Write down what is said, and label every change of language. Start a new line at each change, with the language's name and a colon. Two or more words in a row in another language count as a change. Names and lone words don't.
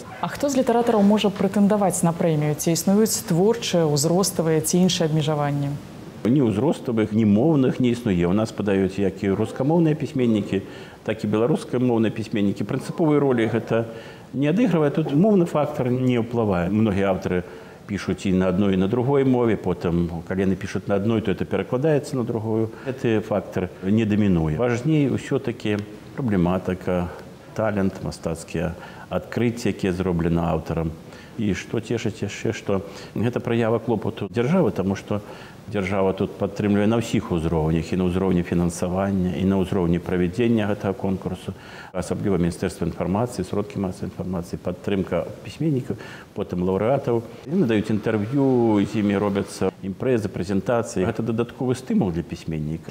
Belarusian: А хто з літаратараў можа прэтэндаваць на прэмію? Ці існуюць творчыя, узроставыя ці іншыя абмежаванні? Ні ўзроставых, ні моўных не існуе. У нас падаюць як і рускамоўныя пісьменнікі, так і беларускамоўныя пісьменнікі. Прынцыповай ролі гэта не адыгрывае. Тут моўны фактар не ўплывае. Многія аўтары
Russian: пишут и на одной, и на другой мове, потом, когда они пишут на одной, то это перекладается на другую. Этот фактор не доминует. Важнее все-таки проблематика, талент, мастацкие открытия, которые сделаны автором. И что тешит еще, что это проява клопоту державы, потому что держава тут
Belarusian: падтрымлівае на ўсіх узроўнях, і на ўзроўні фінансавання, і на ўзроўні правядзення гэтага конкурсу. Асабліва Міністэрства інфармацыі, сродкі масавай інфармацыі, падтрымка пісьменнікаў, потым лаўрэатаў. Яны даюць інтэрв'ю, з імі робяцца імпрэзы, прэзентацыі. Гэта дадатковы стымул для пісьменніка.